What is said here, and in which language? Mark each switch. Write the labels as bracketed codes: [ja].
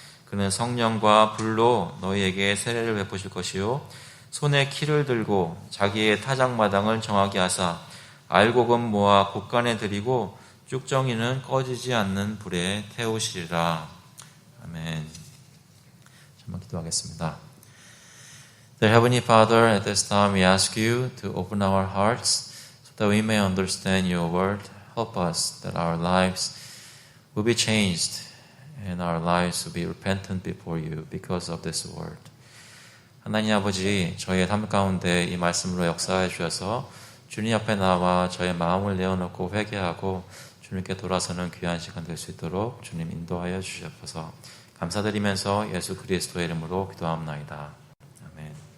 [ko] 그는 성령과 불로 너희에게 세례를 베푸실 것이요 손에 키를 들고 자기의 타작마당을 정하게 하사 알곡은 모아 곳간에 들이고 쭉정이는 꺼지지 않는 불에 태우시리라. 아멘. 한번 기도하겠습니다. [en] Dear Heavenly Father, at this time we ask you to open our hearts so that we may understand your word. Help us that our lives will be changed and our lives will be repentant before you because of this word. [ko] 하나님 아버지, 저희의 삶 가운데 이 말씀으로 역사해 주셔서 주님 앞에 나와 저의 마음을 내어놓고 회개하고 주님께 돌아서는 귀한 시간 될 수 있도록 주님 인도하여 주시옵소서. 감사드리면서 예수 그리스도의 이름으로 기도합나이다. 아멘.